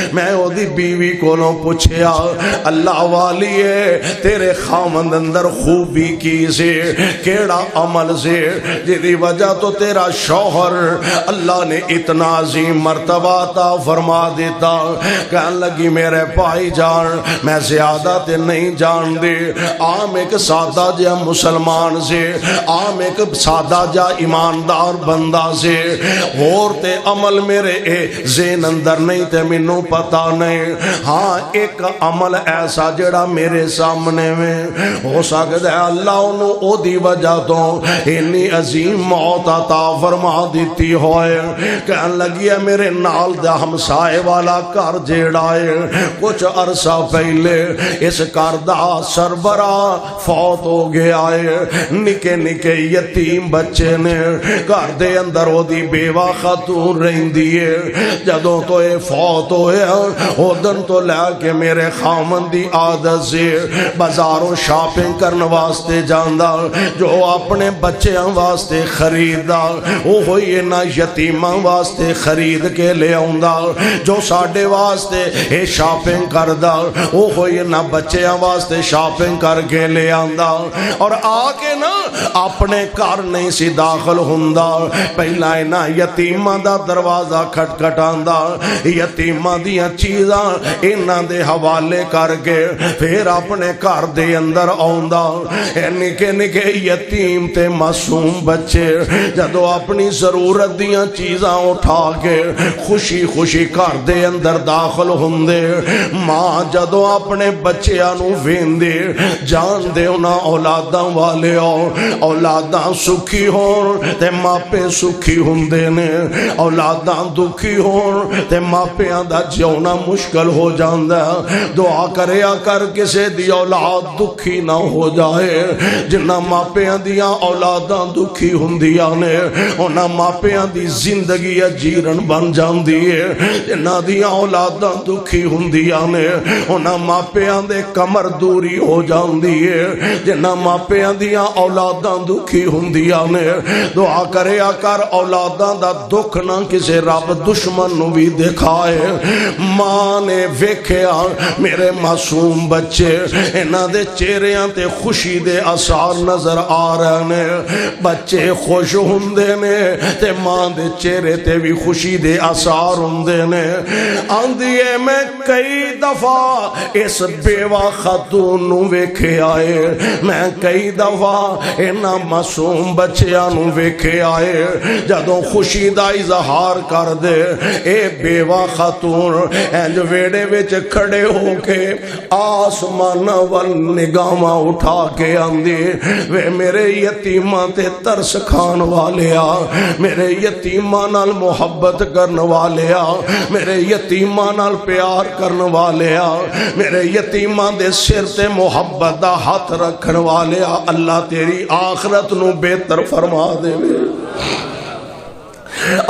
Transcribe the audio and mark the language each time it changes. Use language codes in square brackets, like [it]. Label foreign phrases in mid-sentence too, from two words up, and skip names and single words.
[pa] میں او دی بیوی کولوں پوچھیا اللہ والی ہے تیرے خامند اندر خوبی کی سے کیڑا عمل سے جدی وجہ تو تیرا شوہر اللہ نے اتنا عظیم مرتبہ عطا فرما دیتا۔ کہنے لگی میرے بھائی جان میں زیادہ تے نہیں جان دے، عام ایک سادہ جا مسلمان سے، عام ایک سادہ جا ایماندار بندہ سے، اور تے عمل میرے ذہن اندر نہیں تے مینوں پتا نہیں، ہاں ایک عمل ایسا جڑا میرے سامنے میں ہو سکتا ہے اللہ انہوں او دی وجہ تو اتنی عظیم موت عطا فرما دیتی ہوئے۔ کہنے لگی ہے میرے نال دا ہمسائے والا گھر جیڑا ہے کچھ عرصہ پہلے اس گھر دا سربراہ فوت ہو گیا ہے، نکے نکے یتیم بچے نے گھر دے اندر او دی بیوہ خاتون رہندی ہے، جدوں تو اے فوت ہویا او دن تو لے کے میرے خامن دی عادت سے بازاروں شاپنگ کرن واسطے جاندا، جو اپنے بچیاں واسطے خریدا او ہوئی نہ یتیماں واسطے خرید کے لے آوندا، جو ساڈے واسطے اے شاپنگ کردا او ہوئی نہ بچیاں واسطے شاپنگ کر کے لے آندا، اور آ کے نا اپنے گھر نہیں سی داخل ہوندا، پہلا نہ یتیماں دا دروازہ کھٹکھٹاندا، یتیماں دیاں چیزاں انہاں دے حوالے کر کے پھر اپنے گھر دے اندر آوندا۔ اے نکے نکے یتیم تے معصوم بچے جدو اپنی ضرورت دیاں چیزاں اٹھا کے خوشی خوشی گھر دے اندر داخل ہوندے، ماں جدو اپنے بچیاں نو ویندے جان دے انہاں اولاداں والے اولاداں سکھی ہون تے ماپے سکھی ہوندے نے، اولاداں دکھی ہون تے ماپیاں دا جیونا مشکل ہو جاندا۔ دعا کریا کر کسے دی اولاد دکھی نہ ہو جائے، جنہ ماپیاں دیاں اولاداں دکھی ہوندیاں نے انہاں ماپیاں دی زندگی جیرن بن جاندی ہے، جنہ دیاں اولاداں دکھی ہوندیاں نے انہاں ماپیاں دے کمر دوری ہو جاندی ہے، جنہ ماپیاں دیاں اولاداں دکھی ہوندیاں نے دعا کریا کر اولاداں دا دکھ نہ کسے رب دشمن نو بھی دکھائے۔ ماں نے ویکھیا میرے معصوم بچے انہاں دے چہریاں تے خوشی دے آثار نظر آ رہے نے، بچے خوش ہوندے نے تے ماں دے چہرے تے بھی خوشی دے آثار ہوندے نے۔ آندھیے میں کئی دفعہ اس بیوہ خاتون نو ویکھے آئے، میں کئی دفعہ انہاں معصوم بچیاں نو ویکھے آئے، جدوں خوشی دا اظہار کر دے اے بیوہ خاتون انج ویڑے وچ کھڑے ہو کے آسمان ول نگاہاں اٹھا کے آندی وے میرے یتیماں تے ترس کھان والیا، میرے یتیماں نال محبت کرن والیا، میرے یتیماں نال پیار کرن والیا، میرے یتیماں دے سر تے محبت دا ہاتھ رکھن والیا، اللہ تیری آخرت نو بہتر فرما دے۔